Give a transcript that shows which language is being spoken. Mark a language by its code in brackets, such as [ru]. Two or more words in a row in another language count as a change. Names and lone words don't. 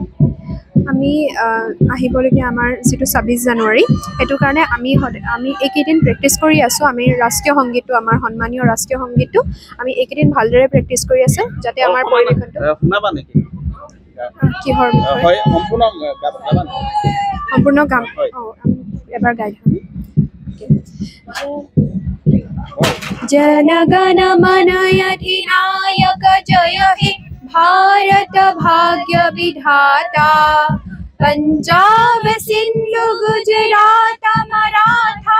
[as] আমি আহিবলগীয়া আমাৰ যিটো 26 জানুৱাৰী, সেইটো কাৰণে আমি এইকেইদিন প্ৰেক্টিচ কৰি আছোঁ। আমি ৰাষ্ট্ৰীয় সংগীতটো, আমাৰ সন্মানীয় ৰাষ্ট্ৰীয় সংগীতটো আমি এইকেইদিন ভালদৰে প্ৰেক্টিচ কৰি আছোঁ, যাতে আমাৰ পৰিৱেশনটো শুনাবা নেকি? কিহৰ সম্পূৰ্ণ গাম এবাৰ গাই [bn] জন গণ মন অধিনায়ক জয় হে ভারত ভাগ্য বিধাতা পঞ্জাব সিন্ধু গুজরাট মরাঠা